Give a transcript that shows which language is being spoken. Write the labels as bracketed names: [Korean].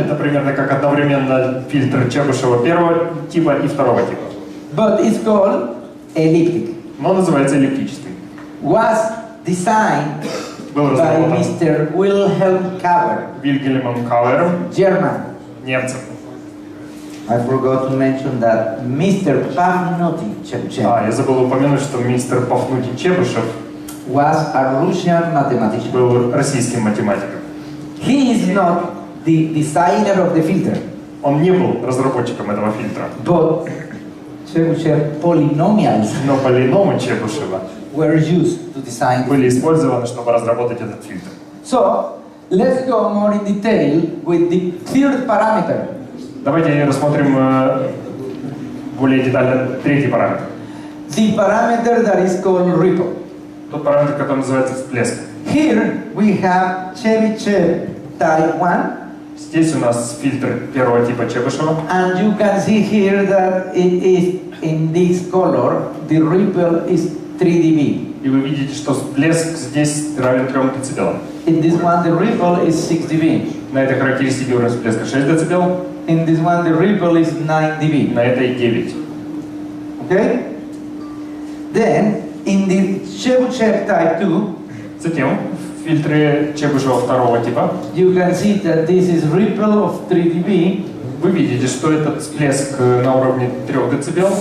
[Russian] Это примерно как одновременно фильтр Чебышева первого типа и второго типа. [English] But it's called elliptic. [Russian] Но называется эллиптическим. [English] Was designed by Mr. Wilhelm Kauer. [Russian] Вильгельмом Кауэром, [English] German. [Russian] немцем. [English] I forgot to mention that Mr. Pafnuty Chebyshev. [Russian] Я забыл упомянуть, что мистер Пафнутий Чебышев [English] was a Russian mathematician. [Russian] Был российским математиком. [English] He is not the designer of the filter. [Russian] Он не был разработчиком этого фильтра. [English] But Chebyshev polynomials. [Russian] Но полиномы Чебышева [English] were used to design [Russian] были использованы, чтобы разработать этот фильтр. [English] So let's go more in detail with the third parameter. [Russian] Давайте рассмотрим более детально третий параметр. [English] The parameter that is called ripple. [Russian] Тот параметр, который называется всплеск. [English] Here we have Chebyshev type 1. [Russian] Здесь у нас фильтр первого типа Чебышева. [English] And you can see here that it is in this color. The ripple is 3 dB. [Russian] И вы видите, что всплеск здесь равен 3 дБ. [English] In this one the ripple is 6 dB. [Russian] На этой характеристике уровень всплеска 6 дБ. [English] In this one the ripple is 9 dB. [Russian] На этой 9. [English] Okay? Then in the Chebyshev type 2, [Russian] затем в фильтре Чебышева второго типа, [English] you can see that this is ripple of 3 dB. [Russian] Вы видите, что этот всплеск на уровне 3 дБ,